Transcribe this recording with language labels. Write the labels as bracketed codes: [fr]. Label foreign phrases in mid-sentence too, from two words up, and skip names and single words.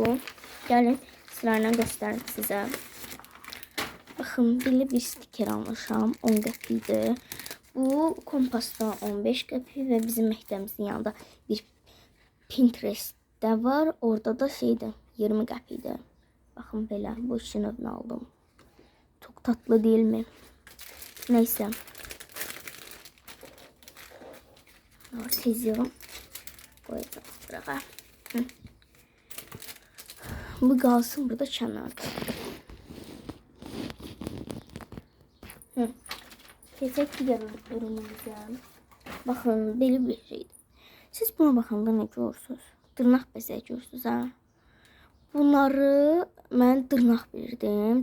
[az] Gəlin sırayla göstərim sizə. Baxın, belə bir stiker almışam. 10 qəpikdir. Bu Kompasda 15 qəpik və bizim məktəbimizin yanında bir Pinterest'də var. Orada da şeydir, 20 qəpikdir. Baxın belə, [tr] bu işin övünü aldım. Çok tatlı değil mi? Neyse. Seziyorum. Koyacağız buraya. [az] Bu qalsın burada kənarda. Keçək digər ürünümüzə. Baxın, belə bir şeydir. Siz buna baxanda nə görürsünüz? Dırnaq bəzəyi görürsünüz, ha? Bunları mən dırnaq bilirdim.